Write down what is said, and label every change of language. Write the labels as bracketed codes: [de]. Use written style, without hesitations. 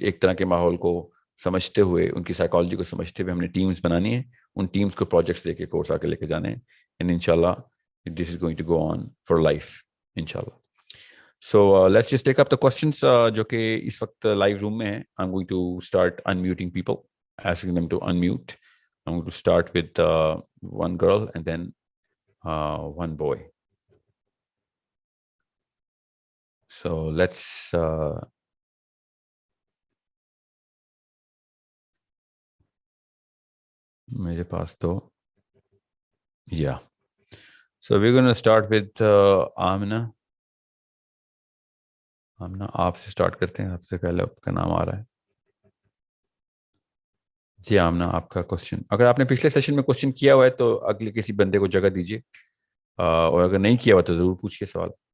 [ur] ایک طرح کے ماحول کو سمجھتے ہوئے، ان کی سائیکالوجی کو سمجھتے ہوئے ہم نے ٹیمز بنانی ہیں. ان ٹیمز کو پروجیکٹس دے کے کورس آگے لے کے جانے ہیں. [en] And انشاءاللہ this is going to go on for life inshallah. So let's just take up the questions [ur] جو کہ اس وقت [en] live room میں ہیں. I'm going to start unmuting people, asking them to unmute. I'm going to start with one girl and then one boy. So let's [ur] میرے پاس تو [en] yeah. So we're going to start with Amna. [ur] Amna آپ سے start کرتے ہیں، آپ سے پہلے آپ کا نام آ رہا ہے. جی آمنہ، آپ کا کوشچن. اگر آپ نے پچھلے سیشن میں کوشچن کیا ہوا ہے تو اگلے کسی بندے کو جگہ دیجیے، اور اگر نہیں کیا ہوا تو ضرور پوچھیے سوال.